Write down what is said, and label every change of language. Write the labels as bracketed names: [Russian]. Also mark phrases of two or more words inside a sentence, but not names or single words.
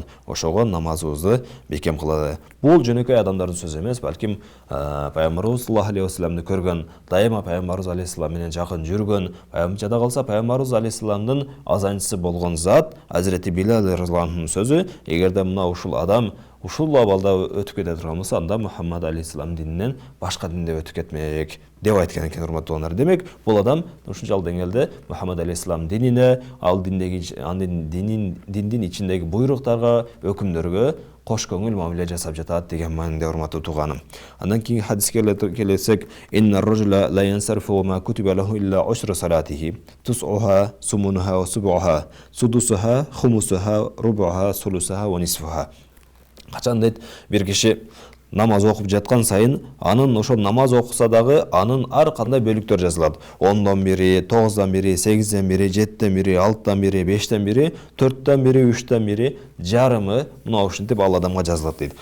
[Kyrgyz] Ошого намазыбызды бекем кылалы. Бул жөнөкөй адамдардын сөзү эмес, балким пайгамбарыбыз [Arabic] صلى الله عليه وسلمды [Kyrgyz] көргөн, дайыма пайгамбарыбыз алейхиссалам менен жакын жүргөн, жада калса пайгамбарыбыз алейхиссаламдын азанчысы болгон зат Азирати Билал [Arabic] رضي الله عنهнун [Kyrgyz] сөзү: эгерде мына ушул адам ушул абалда өтүп кете турган болсо, анда Мухаммад алейхиссалам дининен башка динде өтүп кетмек деп айткан экен, урматтуу туугандар. Демек, бул адам ушунчалык деңгээлде Мухаммад алейхиссалам динине, ал диндин ичиндеги буйруктарга, өкүмдөргө кош көңүл мамиле жасап жатат деген маанинде, урматтуу тууганым. Андан кийин хадиске келсек: [Arabic] "إن الرجل لا ينصرف وما كتب له إلا عشر صلاته, تسعها ثمنها وسبعها سدسها خمسها ربعها ثلثها ونصفها." [Kyrgyz] Качан дейт, бир киши намаз окуп жаткан сайын, анын ошол намаз окуса дагы анын ар кандай бөлүктөр жазылат. 10дон бири, 9дон бири, 8ден бири, 7ден бири, 6дон бири, 5ден бири, 4дөн бири, 3дөн бири, жарымы мына ушинтип ал адамга жазылат дейт.